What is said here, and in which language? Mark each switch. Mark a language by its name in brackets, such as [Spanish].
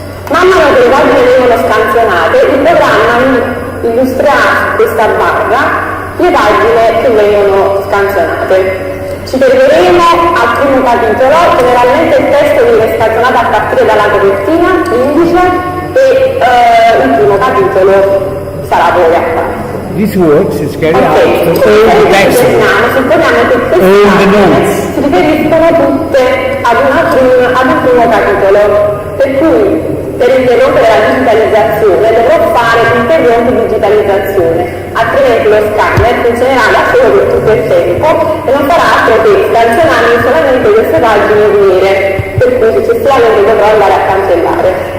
[Italian] Man mano che le pagine vengono scansionate, il programma illustrerà su questa barra le pagine che vengono scansionate. Ci fermeremo al primo capitolo, generalmente il testo viene scansionato a partire dalla copertina, indice, e il primo capitolo sarà poi apparso. [English] This work is carried out for all the text, [Italian] supponiamo che queste [English] all the notes. [Italian] si riferiscono tutte ad un primo capitolo, per cui per interrompere la digitalizzazione dovrò fare un'ulteriore digitalizzazione, altrimenti lo scanner funzionerà da solo per tutto il tempo e non farà altro che scansionare solamente queste pagine nere, per cui successivamente dovrò andare a cancellare.